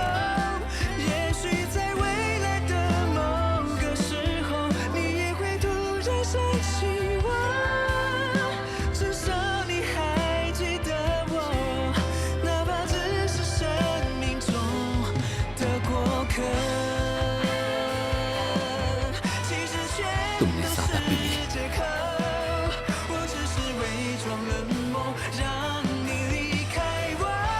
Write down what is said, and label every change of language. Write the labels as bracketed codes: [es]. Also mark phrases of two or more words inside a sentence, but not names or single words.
[zh] 也许在未来的某个时候，你也会突然想起我，至少你还记得我，哪怕只是生命中的过客。其实全都 [hi] तुमने सादा पी ली। [zh] 是借口，我只是伪装冷漠，让你离开我。